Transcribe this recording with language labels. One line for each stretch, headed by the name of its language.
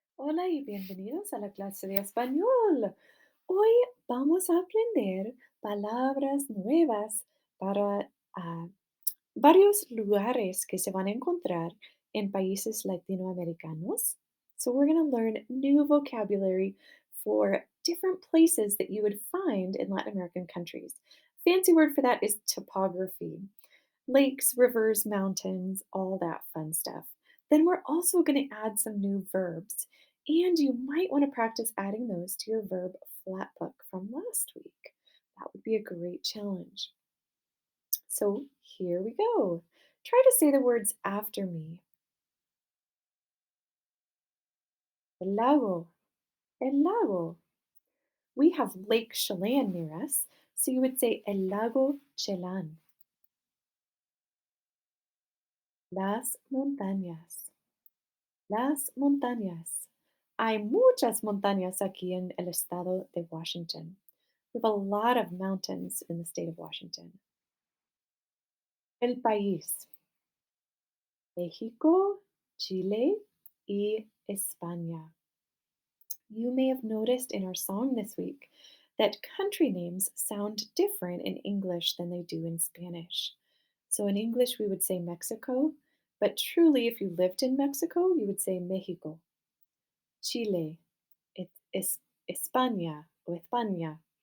Spanish: Hola y bienvenidos a la clase de español. Hoy vamos a aprender palabras nuevas para varios lugares que se van a encontrar en países latinoamericanos.
English: So we're going to learn new vocabulary for different places that you would find in Latin American countries. Fancy word for that is topography. Lakes, rivers, mountains, all that fun stuff. Then we're also going to add some new verbs. And you might want to practice adding those to your verb flat book from last week. That would be a great challenge. So here we go. Try to say the words after me.
Spanish: El lago, el lago.
English: We have Lake Chelan near us, so you would say
Spanish: el lago Chelan. Las montañas, las montañas. Hay muchas montañas aquí en el estado de Washington.
English: We have a lot of mountains in the state of Washington.
Spanish: El país, México, Chile y España.
English: You may have noticed in our song this week that country names sound different in English than they do in Spanish. So in English, we would say Mexico, but truly, if you lived in Mexico, you would say Mexico.
Spanish: Chile, España o España.